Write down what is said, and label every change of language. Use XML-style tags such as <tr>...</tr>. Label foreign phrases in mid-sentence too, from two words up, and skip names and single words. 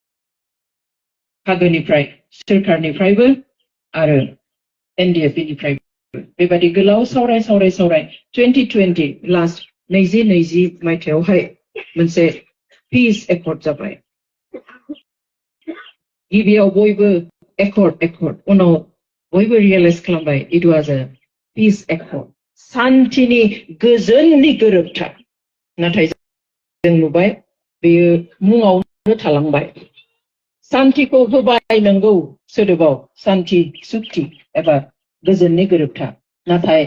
<brx>मोननैबो बाहागोनिफ्राय सोरखारनिफ्रायबो आरो NDFB-निफ्रायबो बेबादि गोलाव सावराय 2020 लास्ट 2020 मायथाइयावहाय मोनसे</brx> <en>peace accord</en> <brx>जाबाय गिबियाव बयबो एकर्ड उनाव बयबो रियलाइज खालामबाय</brx> <en>it was a peace</en> <brx>एकर्ड शान्तिनि गोजोननि गोरोबथा नाथाय जों नुबाय बेयो मुङावनो थालांबाय शान्तिखौ होबाय नंगौ सोदोबाव शान्ति सुक्ति एबा गोजोननि गोरोबथा नाथाय</brx>